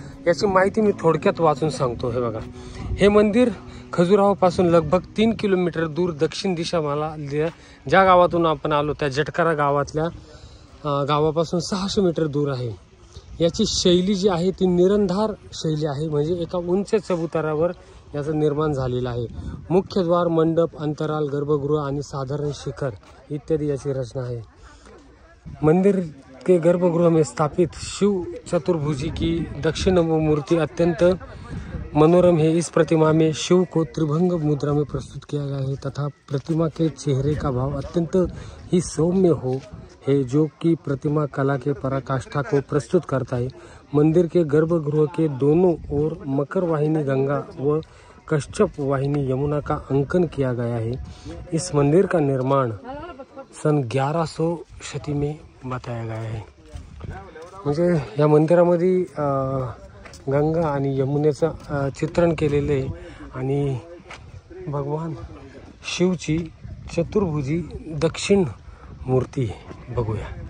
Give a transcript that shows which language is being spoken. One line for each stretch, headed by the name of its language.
Marathi: याची माहिती मी थोडक्यात वाचून सांगतो। हे बघा, हे मंदिर खजुराहो पासून लगभग 3 किलोमीटर दूर दक्षिण दिशा मला ज्या गावातून आपण आलो त्या जटकरा गावातल्या गावापासून 600 मीटर दूर आहे। याची शैली जी आहे ती निरंधार शैली आहे, म्हणजे एका उंच चबुतरावर याचं निर्माण झालेलं आहे। मुख्य द्वार, मंडप, अंतराल, गर्भगृह आणि साधारण शिखर इत्यादी याची रचना आहे।
Hindi: मंदिर के गर्भगृह में स्थापित शिव चतुर्भुजी की दक्षिण मूर्ति अत्यंत मनोरम है। इस प्रतिमा में शिव को त्रिभंग मुद्रा में प्रस्तुत किया गया है तथा प्रतिमा के चेहरे का भाव अत्यंत ही सौम्य है जो कि प्रतिमा कला के पराकाष्ठा को प्रस्तुत करता है। मंदिर के गर्भगृह के दोनों ओर मकर वाहिनी गंगा व कश्यप वाहिनी यमुना का अंकन किया गया है। इस मंदिर का निर्माण सन 1100 शती में बताया गया है।
Marathi: म्हणजे या मंदिरामध्ये गंगा आणि यमुनेचं चित्रण केलेलं आहे आणि भगवान शिवची चतुर्भुजी दक्षिण मूर्ती बघूया।